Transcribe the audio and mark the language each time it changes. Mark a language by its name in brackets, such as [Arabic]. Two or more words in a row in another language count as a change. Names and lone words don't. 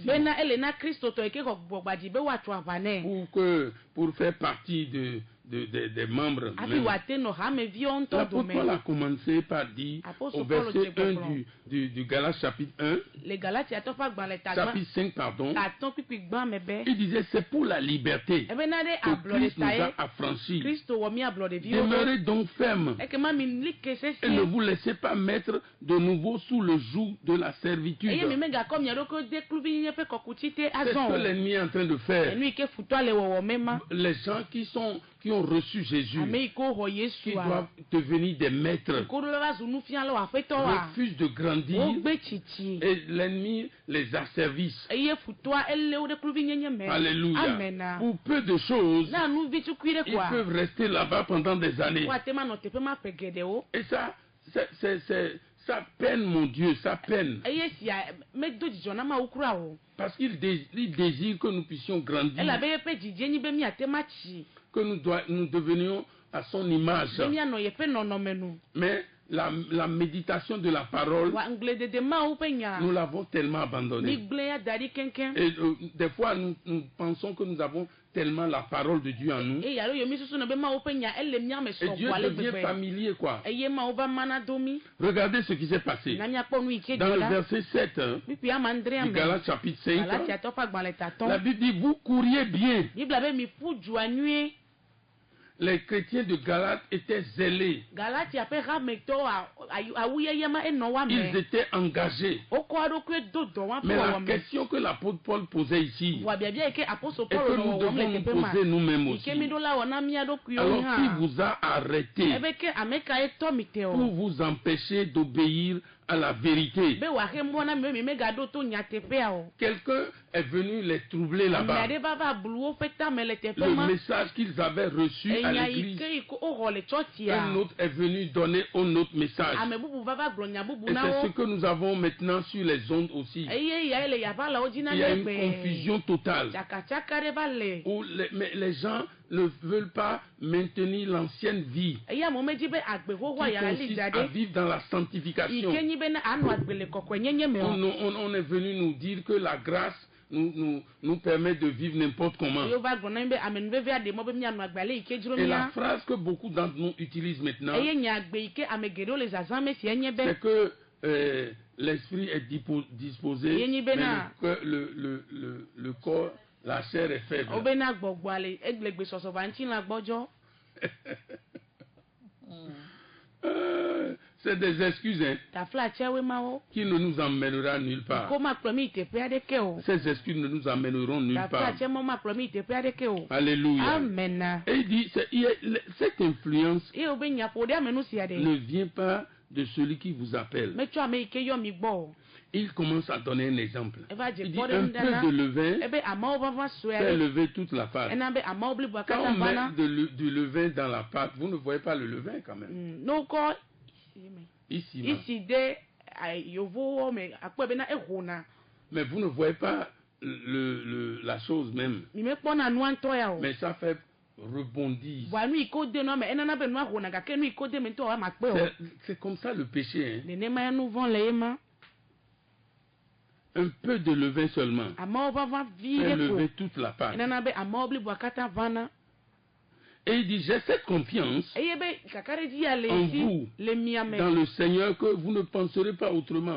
[Ewe] bena ele na kristotɔ yi ke xɔ gbɔgbadzi be wòatso aʋa nɛ [French] pour faire partie des membres. [Ewe] hafi [French] même. [Ewe] wòate nɔ hameviwo ŋutɔ [French] L'apôtre Paul a [Ewe] dome [French] commencé par dire Apôtre au Paul verset était 1 bon. du Galates chapitre 1, [Ewe] le galatiatɔ ƒe agbalẽ [French] chapitre 5, pardon, [Ewe] tatɔ kpikpi gbã me be [French] il disait c'est pour la liberté [Ewe] ebena ɖe [French] que [Ewe] ablɔ [French] Christ nous [Ewe] ɖeka ye [French] a affranchis. [Ewe] kristo wɔ mi ablɔ ɖeviwo ɖo [French] Demeurez donc ferme [Ewe] ekema mi li ke [French] et ne [Ewe] sesie [French] vous laissez pas mettre de nouveau sous le joug de la servitude. [Ewe] eye mi megakɔ mia ɖokui de kluvinyenye ƒe kɔkuti te [French] C'est ce [Ewe] azɔ [French] que [Ewe] o [French] l'ennemi est en train de faire. [Ewe] enu yi ke futɔa le wɔwɔ me ma [French] Les gens qui ont reçu Jésus, [Ewe] ame yi ke woxɔ [French] qui [Ewe] yesua [French] doivent devenir des maîtres, [Ewe] ko ɖo va zu nufialawo aƒetɔwoa [French] refusent de grandir [Ewe] wogbe tsitsi [French] et l'ennemi les asservisse. [Ewe] eye futɔa ele wo ɖe kluvinyenye me [French] Alléluia. [Ewe] amena [French] Pour peu de choses, [Ewe] na nuvi tukui ɖe [French] ils [Ewe] koa [French] peuvent rester là-bas pendant des années. [Ewe] woate ma nɔ teƒe ma ƒe geɖewo [French] Et ça peine, mon Dieu, ça peine. [Ewe] eye sia medo dzidzɔ na mawu kura o [French] Parce qu'il désire que nous puissions grandir, [Ewe] elabe yeƒe dzidzie nyi be miate ma tsi [French] que nous devenions à son image. [Ewe] be mianɔ yeƒe nɔnɔme nu [French] Mais la méditation de la parole, [Ewe] wa ŋgbledede mawu ƒe nya [French] nous l'avons tellement [Ewe] mi [French] abandonnée. [Ewe] gblẽ ya da ɖi keŋkeŋ [French] Et des fois, nous pensons que nous avons tellement la parole de Dieu en nous. [Ewe] eye alo yomi susu ne be mawu ƒe nya ele mia me [French] Et Dieu [Ewe] sɔgbɔ ale [French] devient [Ewe] gbegbe [French] familier, quoi. [Ewe] eye mawu va mana do mi [French] Regardez ce qui s'est passé. [Ewe] na miakpɔ nu yi ke [French] Dans [Ewe] dzɔ [French] le la verset 7 [Ewe] kpikpi amandrea [French] du [Ewe] me [French] Galates chapitre 5, [Ewe] galatiatɔ ƒe agbalẽ [French] la [Ewe] tatɔ [French] Bible dit, vous couriez bien. [Ewe] bibla be mi ƒu dua nyuie [French] Les chrétiens de Galates étaient zélés. [Ewe] galatia ƒe hametɔwo awuyeye ma enɔ wa [French] Ils [Ewe] me [French] étaient engagés. [Ewe] wokɔ eɖokui do dɔ wa ƒe [French] Mais la [Ewe] wɔwɔ me [French] question que l'apôtre Paul posait ici, [Ewe] wɔ biabia yi ke apostol [French] et que [Ewe] paulo nɔ [French] nous [Ewe] wɔwɔm [French] devons le nous [Ewe] teƒe ma [French] poser nous-mêmes [Ewe] yi [French] aussi. [Ewe] ke mi ɖo la wɔ na mia ɖokuiwo [French] Alors, qui [Ewe] hã [French] vous a arrêté [Ewe] ebe ke ame ka ye tɔ mi te [French] pour [Ewe] o [French] vous empêcher d'obéir à la vérité? [Ewe] be wòaxe mɔ na mi be mi megaɖo to nyateƒea o [French] Quelqu'un est venu les troubler [Ewe] ame [French] là-bas. [Ewe] aɖe va va blu woƒe tame le teƒe [French] Le [Ewe] ma [French] message qu'ils avaient reçu à [Ewe] enya yi [French] l'église, [Ewe] ke yi ke woxɔ le tsɔtsia [French] un autre est venu donner un autre message. [Ewe] ame bubu va va gblɔ nya bubu [French] Et [Ewe] na [French] c'est ce [Ewe] wo [French] que nous avons maintenant sur les ondes aussi. [Ewe] eye ya le yavala dzi na [French] Il y a [Ewe] ne [French] une [Ewe] gbe [French] confusion totale [Ewe] tsakatsaka ɖe va le [French] où mais les gens ne veulent pas maintenir l'ancienne vie [Ewe] eye amewo medzi be agbe [French] qui [Ewe] xoxoa ya li [French] consiste [Ewe] da [French] à [Ewe] ɖe [French] vivre dans la [Ewe] yi [French] sanctification. [Ewe] ke nyi be na anɔ agbe le kɔkɔenyenye me o [French] On est venu nous dire que la grâce nous permet de vivre n'importe comment. [Ewe] eye wova gblɔ na mi be amenuvevea ɖe mɔ be mianɔ agbe ale yi ke dzro [French] Et la [Ewe] mia [French] phrase que beaucoup d'entre nous utilisent maintenant, [Ewe] eye nya agbe yi ke ame geɖewo le zazã me sia nye be [French] c'est que l'esprit est disposé, [Ewe] Yenyi [French] mais [Ewe] bena. [French] le corps, la chair est faible. [Ewe] wobena gbɔgbɔa le egble gbesɔsɔ va ŋuti la gbɔdzɔ [French] C'est des excuses hein, [Ewe] taflatseawoe mawo [French] qui ne nous emmènera nulle part. [Ewe] ko makplɔ mi yi teƒe aɖeke o [French] Ces excuses ne nous emmèneront nulle part. [Ewe] taflatse mɔ makplɔ mi yi teƒe aɖeke o [French] Alléluia. [Ewe] amena [French] Et il dit, cette influence [Ewe] eye wobe nyaƒo ɖe amenu sia [French] ne [Ewe] ɖe [French] vient pas de celui qui vous appelle. [Ewe] metsɔ ame yi ke yɔ mi gbɔ. [French] Il commence à donner un exemple. [Ewe] eva dze [French] Il dit [Ewe] kpɔ ɖe [French] un [Ewe] nu [French] peu [Ewe] ɖana [French] de levain [Ewe] ebe amawo vava sue [French] fait [Ewe] ɖe [French] lever toute la pâte. [Ewe] ena be amawo blibo [French] Quand [Ewe] katã [French] on [Ewe] vana. [French] met du levain dans la pâte, vous ne voyez pas le levain quand même. [Ewe] N'okɔ [French] Ici, là. [Ewe] isi de yovowo me akpɔ bena ehona. [French] Mais vous ne voyez pas la chose même. [Ewe] Mi mekpɔna nua ŋutɔ ya o. [French] Mais ça fait rebondir. [Ewe] Bɔn nu yi ke wode nua me enana be nua hona gake nu yi ke wode me ŋutɔ wa ma kpe o. [French] C'est comme ça le péché. Hein. [Ewe] Nenema ya nu vɔ le ye ma. [French] Un peu de levain seulement. [Ewe] Amawo vava vi [French] Fait [Ewe] ɖe [French] lever [Ewe] ko. [French] toute la pâte. [Ewe] Enana be amawo blibo katã vana. [French] Et il dit, j'ai cette confiance [Ewe] Eye be kakaɖedzi ya le [French] en [Ewe] esi [French] vous, [Ewe] le mia me. [French] dans le Seigneur, que vous ne penserez pas autrement.